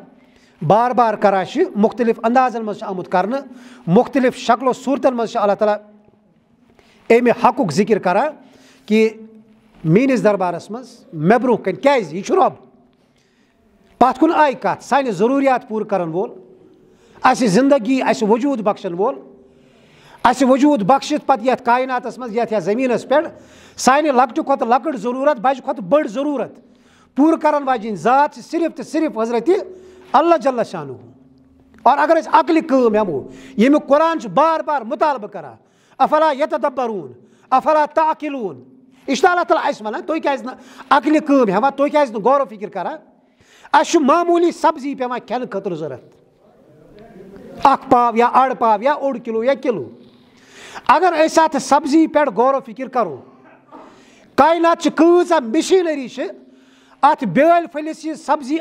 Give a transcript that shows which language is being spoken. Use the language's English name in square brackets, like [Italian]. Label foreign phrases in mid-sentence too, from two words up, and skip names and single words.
[Kashmiri] بار بار کران چھِ مختلف اندازن منٛز چھُ آمُت کرنہٕ مختلف شکلو صوٗرتن منٛز چھِ اللہ تعالیٰ امہِ حقُک ذِکر کران کہِ میٲنِس دربارس منٛز مےٚ برونٛہہ کنہِ کیٛازِ یہِ چھُ رۄب پتھ کُن آیہِ کتھ سانہِ ضروٗریات پوٗرٕ کرن وول اسہِ زندگی اسہِ وجوٗد بخشن وول اسہِ وجوٗد بخشِتھ پتہٕ یتھ کائناتس منٛز یتھ زٔمیٖنس پٮ۪ٹھ سانہِ لۄکٹہِ کھۄتہٕ لۄکٕٹ ضروٗرت بجہِ کھۄتہٕ بٔڑ ضروٗرت پوٗرٕ کرن واجیٚنۍ ذات چھِ صرف تہٕ صرف حضرتِ اللہ جل شانہ اور اگر أسۍ عقلہِ کٲم ہٮ۪مو ییٚمیُک قرآن چھُ بار بار مُطالبہٕ کران [Arabic] افلا یتدبرون افلا تعقلون [Kashmiri] یہِ چھُ اللہ تعالیٰ اَسہِ وَنان تُہۍ کیٛازِ نہٕ عقلہِ کٲم ہٮ۪وان تُہۍ کیٛازِ نہٕ غورو فِکر کران اَسہِ چھُ معموٗلی سبزی پیٚوان کھٮ۪نہٕ خٲطرٕ ضوٚرتھ اکھ پاو یا اڑ پاو یا اوٚڑ کِلوٗ یا کِلوٗ اگر أسۍ اتھ سبزی پٮ۪ٹھ غورو فِکر کرو کائناتچہِ کۭژاہ مِشیٖنٔری چھِ اتھ بیٲلۍ پھٔلِس یہِ سبزی